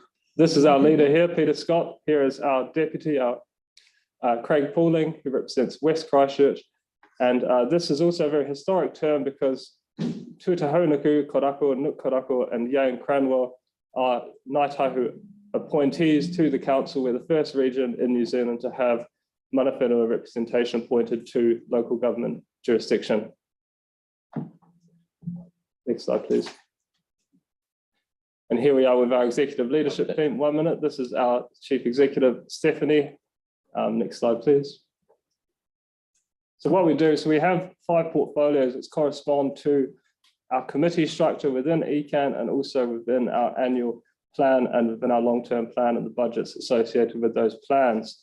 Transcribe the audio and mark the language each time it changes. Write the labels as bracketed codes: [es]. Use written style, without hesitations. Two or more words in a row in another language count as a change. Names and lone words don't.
[en] This is our leader here, Peter Scott. Here is our deputy, Craig Pooling, who represents West Christchurch. And this is also a very historic term because Tutahonuku, Korako, Nuk Korako, and Yang Cranwell are Ngāi Tahu appointees to the council. We're the first region in New Zealand to have [mi] mana whenua [en] representation appointed to local government jurisdiction. Next slide, please. And here we are with our executive leadership team. 1 minute. This is our chief executive, Stephanie. Next slide, please. So what we do, so we have 5 portfolios that correspond to our committee structure within ECAN and also within our annual plan and within our long-term plan and the budgets associated with those plans.